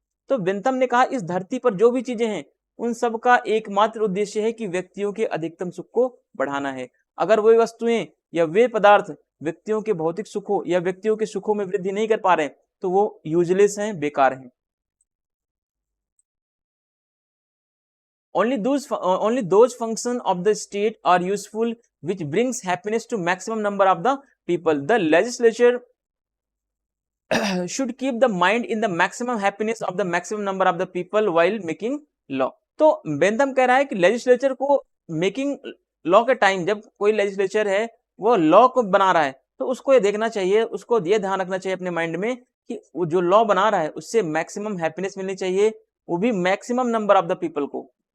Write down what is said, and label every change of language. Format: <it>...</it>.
<hi>तो बेंथम ने कहा इस धरती पर जो भी चीजें हैं उन सब का एकमात्र उद्देश्य है कि व्यक्तियों के अधिकतम सुख को बढ़ाना है. अगर वे वस्तुएं या वे पदार्थ व्यक्तियों के भौतिक सुखों या व्यक्तियों के सुखों में वृद्धि नहीं कर पा रहे तो वो यूजलेस हैं, बेकार हैं.</hi> <en>Only those functions of the state are useful which brings happiness to maximum number of the people. The legislature should keep the mind in the maximum happiness of the maximum number of the people while making law.</en> <hi>तो Bentham कह रहा है कि legislature को making law के time, जब कोई legislature है वो लॉ को बना रहा है, तो उसको ये देखना चाहिए, उसको ये ध्यान रखना चाहिए अपने माइंड में कि वो जो लॉ बना रहा है उससे मैक्सिमम हैप्पीनेस मिलनी चाहिए, वो भी</hi> <en>maximum number of the people</en> <hi>को.</hi>